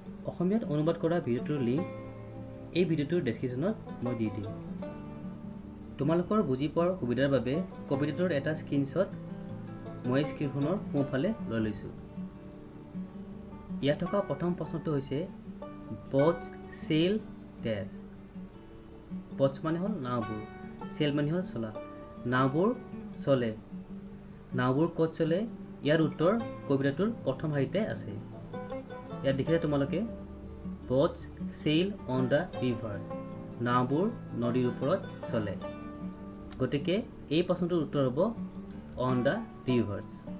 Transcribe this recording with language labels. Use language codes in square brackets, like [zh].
[as] অসমীয়াত অনুবাদ কৰা ভিডিঅ'টোৰ লিংক এই ভিডিঅ'টোৰ ডেছক্ৰিপশ্যনত মই দি দিম। তোমালোকৰ বুজি পোৱাৰ সুবিধাৰ বাবে কবিতাটোৰ এটা স্ক্ৰীনশ্বট মই স্ক্ৰীনখনৰ সোঁফালে লৈ লৈছোঁ। ইয়াত থকা প্ৰথম প্ৰশ্নটো হৈছে [en] Boats sail dash. [as] বটছ মানে হ'ল নাওবোৰ, চেইল মানে হ'ল চলা। নাওবোৰ চলে, নাওবোৰ ক'ত চলে? ইয়াৰ উত্তৰ কবিতাটোৰ প্ৰথম শাৰীতে আছে। ইয়াত দেখিলে তোমালোকে [en] boats sail on the rivers, [as] নাওবোৰ নদীৰ ওপৰত চলে। গতিকে এই প্ৰশ্নটোৰ উত্তৰ হ'ব [en] On the rivers.